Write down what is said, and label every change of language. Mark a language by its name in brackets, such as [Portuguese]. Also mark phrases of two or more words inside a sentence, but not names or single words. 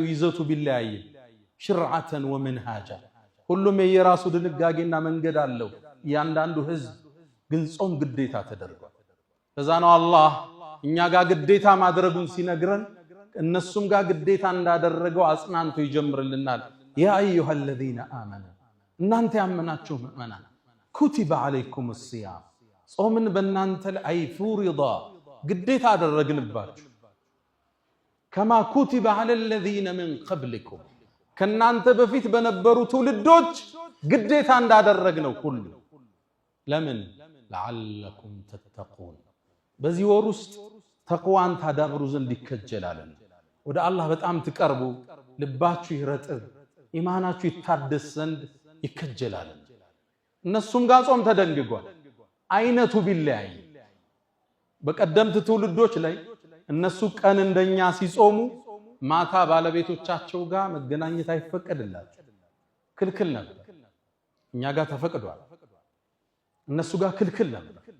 [Amharic] ይዘቱ ቢለያይም [Arabic] شرعة ومنهاجا [Amharic] ሁሉም የየራሱ ድንጋጌና መንገድ አለው። እያንዳንዱ ህዝብ ግን ጾም ግዴታ ተደርጓል። ለዛ ነው አላህ እኛ ጋር ግዴታ ማድረጉን ሲነግረን እነሱም ጋር ግዴታ እንዳደረገው አጽናንቶ ይጀምርልናል። ያ [Arabic] أيها الذين آمنوا [Amharic] እናንተ ያመናችሁ ምእመናን [Arabic] كتب عليكم الصيام [Amharic] ጾምን በእናንተ ላይ ፉሪዳ ግዴታ አደረግንባችሁ [Arabic] كما كتب على الذين من قبلكم [Amharic] ከናንተ በፊት በነበሩ ትውልዶች ግዴታ እንዳደረግነው ሁሉ ለምን [Arabic] لعلكم تتقون [Amharic] በዚህ ወር ውስጥ ተቅዋን ታዳብሩ ዘንድ ይከጀላል። ወደ አላህ በጣም ትቀርቡ፣ ልባችሁ ይረጥብ፣ ኢማናችሁ ይታደስ ዘንድ ይከጀላል። እነሱም ጋር ጾም ተደንግጓል። አይነቱ ቢለያይ በቀደምት ትውልዶች ላይ እነሱ ቀን እንደኛ ሲጾሙ ማታ ባለቤቶቻቸው ጋር መገናኘት አይፈቀድላቸው፣ ክልክል ነበር። እኛ ጋር ተፈቅዷል፣ እነሱ ጋር ክልክል ነበር።